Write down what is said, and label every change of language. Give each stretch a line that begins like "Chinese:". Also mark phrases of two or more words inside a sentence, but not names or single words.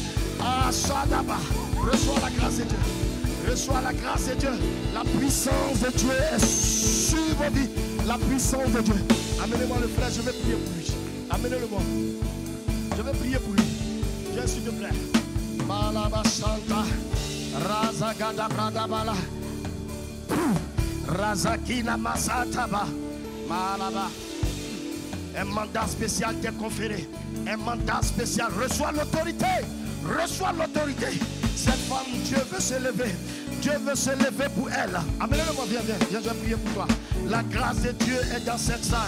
French: Ah, Shadaba, reçois la grâce de Dieu. Reçois la grâce de Dieu. La puissance de Dieu est sur vos vies. La puissance de Dieu. Amenez-moi le frère, je vais prier pour lui. Amenez-le-moi. Je vais prier pour lui. Viens s'il te plaît. Malaba Santa. Razagada Bradabala. Razakina Masataba. Malaba. Un mandat spécial t'est conféré. Un mandat spécial. Reçois l'autorité. Reçois l'autorité. Cette femme, Dieu veut se lever. Dieu veut se lever pour elle. Amenez-le-moi, viens, viens. Viens, je vais prier pour toi. La grâce de Dieu est dans cette salle.